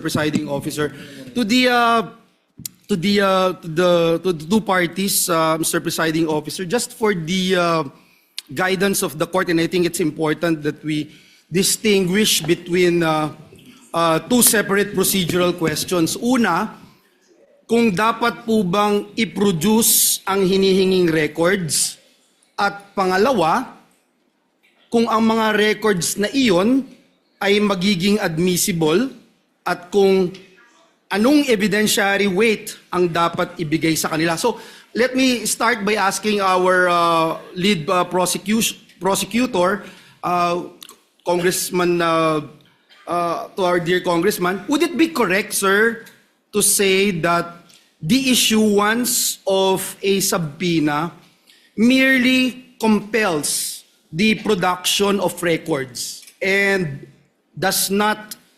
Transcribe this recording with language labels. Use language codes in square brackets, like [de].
[en] Presiding Officer, to the two parties, Mr. Presiding Officer, just for the guidance of the court, and I think it's important that we distinguish between two separate procedural questions. [tl] Una, kung dapat po bang i-produce ang hinihinging records, at pangalawa, kung ang mga records na iyon ay magiging admissible, at kung anong evidentiary weight ang dapat ibigay sa kanila. [en] So, let me start by asking our lead prosecutor, Congressman, to our dear Congressman, would it be correct, sir, to say that the issuance of a subpoena merely compels the production of records and does not